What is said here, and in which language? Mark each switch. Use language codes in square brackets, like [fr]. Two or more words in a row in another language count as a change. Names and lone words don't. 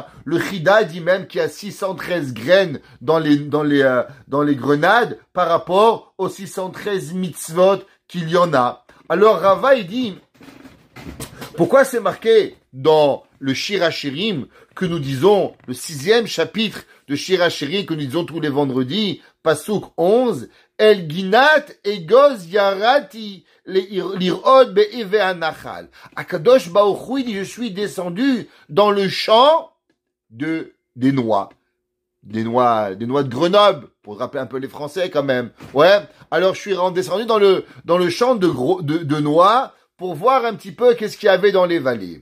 [fr] Le Chida dit même qu'il y a 613 graines dans les grenades, par rapport aux 613 mitzvot qu'il y en a. Alors Rava, il dit, pourquoi c'est marqué dans le Shir HaShirim, que nous disons, le 6e chapitre de Shir HaShirim, que nous disons tous les vendredis, [he] פסוק 11, אל גינת אגוז ירדתי לראות באבי הנחל. הקדוש ברוך הוא [fr] dit, je suis descendu dans le champ des noix. Des noix de Grenoble, pour rappeler un peu les Français quand même. Ouais. Alors je suis descendu dans le champ de noix pour voir un petit peu qu'est-ce qu'il y avait dans les vallées.